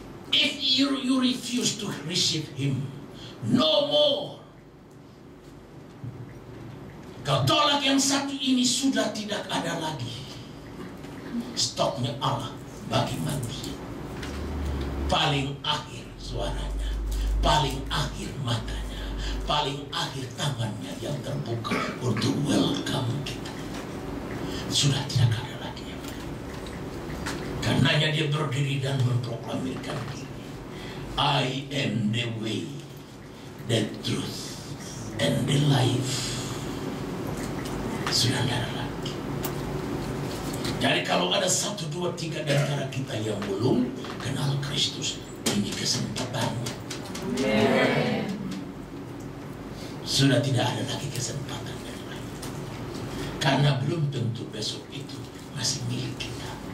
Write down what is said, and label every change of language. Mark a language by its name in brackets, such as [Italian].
[English] If you refuse to receive Him, no more. [Indonesian] Kau tolak yang satu ini sudah tidak ada lagi. Stopnya Allah bagi manusia. Paling akhir suaranya, paling akhir matanya, paling akhir tangannya yang terbuka untuk welcome kita. Sudah tidak ada lagi. Karenanya dia berdiri dan memproklamirkan diri. [English] I am the way, the truth, and the life. [Indonesian] Sudah tidak ada lagi. Jadi kalau ada 1, 2, 3 di antara kita yang belum kenal Kristus, ini kesempatannya. Sudah tidak ada lagi kesempatan yang lain. Karena belum tentu besok itu masih milik kita.